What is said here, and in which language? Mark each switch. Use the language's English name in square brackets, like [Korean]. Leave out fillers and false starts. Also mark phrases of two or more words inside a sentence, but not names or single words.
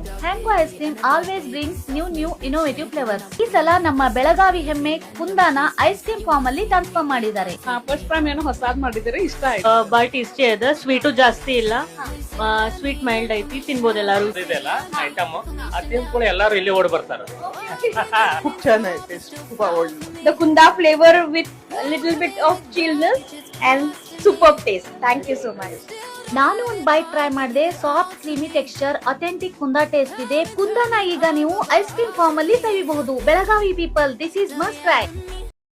[English] Hango ice cream always brings new innovative flavours. [Kannada] ಈ ಸಲ ನಮ್ಮ ಬೆಳಗಾವಿ ಹೆಮ್ಮೆ ಕುಂದಾನ [English] ice cream form [Kannada] ಅಲ್ಲಿ ಟ್ರಾನ್ಸ್ಫಾರ್ಮ್ ಮಾಡಿದ್ದಾರೆ. [English] first time [Kannada] ಏನೋ ಹೊಸಾದ್ ಮಾಡಿದ್ರೆ ಇಷ್ಟ ಆಯ್ತು. ಬಟ್ ಇಷ್ಟೇ ಅದ, ಸ್ವೀಟು ಜಾಸ್ತಿ ಇಲ್ಲ, [English] sweet mild [Kannada] ಐತಿ, ತಿನ್ಬೋದು ಎಲ್ಲಾರು. ಇದೆಲ್ಲ ಐಟಮ್ ಕೂಡ ಎಲ್ಲಾರು ಇಲ್ಲಿ ಓಡಿ ಬರ್ತಾರ. [Marathi] खूप छान आहे टेस्ट, खूप आवडली. [English] The Kunda flavor with a little bit of chillness and superb taste. Thank you so much. [Kannada] ನಾನು ಒಂದ್ [English] bite try [Kannada] ಮಾಡಿದೆ. [English] soft creamy texture, authentic Kunda taste [Kannada] ಇದೆ. ಕುಂದಾನ ಈಗ ನೀವು [English] ice cream form [Kannada] ಅಲ್ಲಿ ಸವಿಬಹುದು. [English] Belagavi people, this is must try.